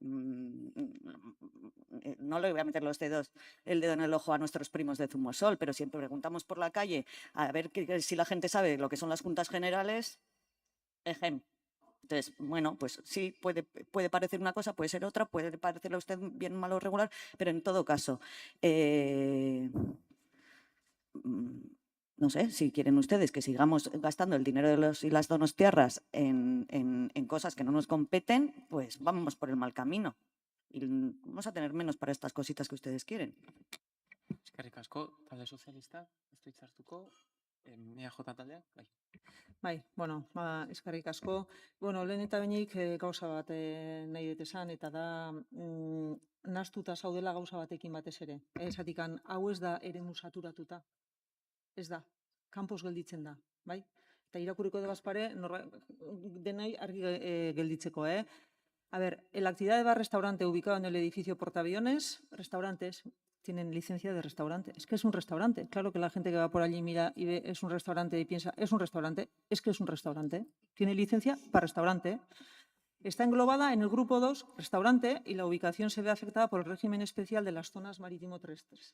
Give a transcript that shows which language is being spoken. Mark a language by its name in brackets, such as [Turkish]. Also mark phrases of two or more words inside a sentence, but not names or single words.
[Spanish] No le voy a meter el dedo en el ojo a nuestros primos de Zumosol, pero si preguntamos por la calle a ver si la gente sabe lo que son las juntas generales, entonces, bueno, pues sí, puede parecer una cosa, puede ser otra, puede parecerle a usted bien, malo o regular, pero en todo caso, no sé, si quieren ustedes que sigamos gastando el dinero de los y las donostiarras en cosas que no nos competen, pues vamos por el mal camino. Y vamos a tener menos para estas cositas que ustedes quieren. [Basque] Eskerrik asko, talde sozialista, ez du hitz hartuko, EJ taldeak, bai. Bai, bueno, eskerrik asko. Bueno, lehen eta behinik gauza bat nahi dut esan, eta da nahastuta zaudela gauza batekin batez ere. Esatikan, hau ez da eremu saturatuta. Ez da, kanpos gelditzen da, bai? Eta irakurriko de bazpare, denai argi gelditzeko, [Spanish] A ver, la actividad de bar-restaurante ubicado en el edificio Portaaviones, restaurantes tienen licencia de restaurante. Es que es un restaurante. Claro que la gente que va por allí mira y ve es un restaurante y piensa, es un restaurante. Es que es un restaurante. Tiene licencia para restaurante. Está englobada en el grupo 2, restaurante, y la ubicación se ve afectada por el régimen especial de las zonas marítimo terrestres.